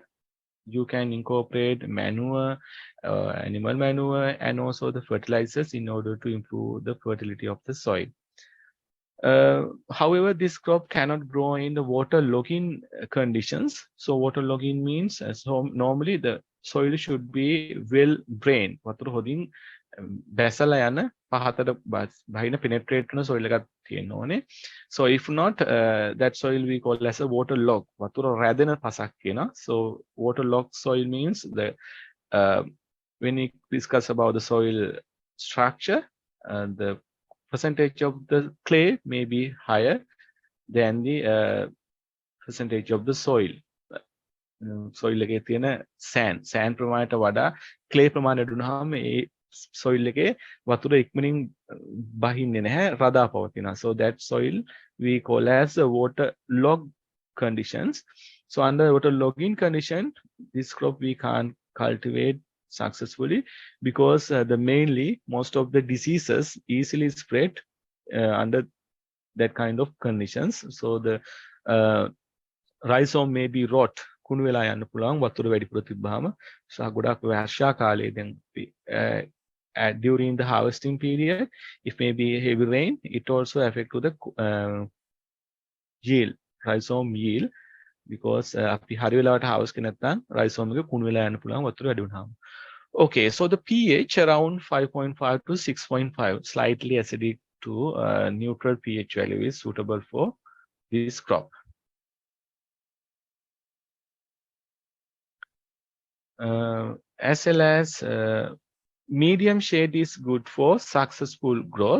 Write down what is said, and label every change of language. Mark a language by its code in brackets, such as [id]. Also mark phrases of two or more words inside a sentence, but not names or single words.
[en] You can incorporate manure, animal manure, and also the fertilizers in order to improve the fertility of the soil. However, this crop cannot grow in the water-logging conditions. So water-logging means so normally the soil should be well drained. [si] වතුර හොදින් බැසලා යන පහතට බහින penetrate කරන soil එකක් තියෙන්න ඕනේ. [en] So if not, that soil we call as a waterlogged. [si] වතුර රැඳෙන පසක් කියනවා. [en] So waterlogged soil means the when we discuss about the soil structure, the percentage of the clay may be higher than the percentage of the soil. [si] Soil එකේ තියෙන sand ප්‍රමාණයට වඩා clay ප්‍රමාණය අඩු වුනහම ඒ soil එකේ වතුර ඉක්මනින් බහින්නේ නැහැ, රදා පවතිනවා. [en] So that soil we call as a waterlogged conditions. So under waterlogging condition, this crop we can't cultivate successfully because the mainly most of the diseases easily spread under that kind of conditions. So the rhizome may be rot, [si] කුණු වෙලා යන්න පුළුවන් වතුර වැඩිපුර තිබ්බාම. සහ ගොඩක් වර්ෂා කාලයේ දැන් [en] during the harvesting period, if maybe heavy rain, it also affect to the yield, rhizome yield, because [si] අපි හරි වෙලාවට harvest කරේ නැත්නම් rhizome එක කුණු වෙලා යන්න පුළුවන් වතුර වැඩි වුණාම. [en] Okay, so the pH around 5.5 to 6.5, slightly acidic to neutral pH value is suitable for this crop. As well as medium shade is good for successful growth.